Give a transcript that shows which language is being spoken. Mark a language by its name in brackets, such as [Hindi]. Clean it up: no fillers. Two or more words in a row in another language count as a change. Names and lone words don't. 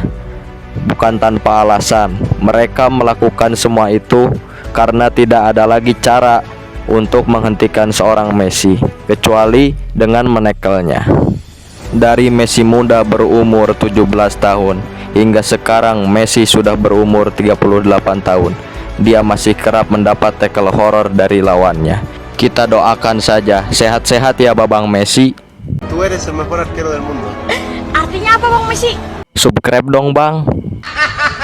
[Indonesian] Bukan tanpa alasan, mereka melakukan semua itu karena tidak ada lagi cara untuk menghentikan seorang Messi kecuali dengan menekelnya. Dari Messi muda berumur 17 tahun hingga sekarang Messi sudah berumur 38 tahun, dia masih kerap mendapat tackle horor dari lawannya. Kita doakan saja sehat-sehat ya Babang Messi. [Spanish] Tú eres el mejor arquero del mundo. [Indonesian] Artinya apa Bang Messi? Subscribe dong Bang.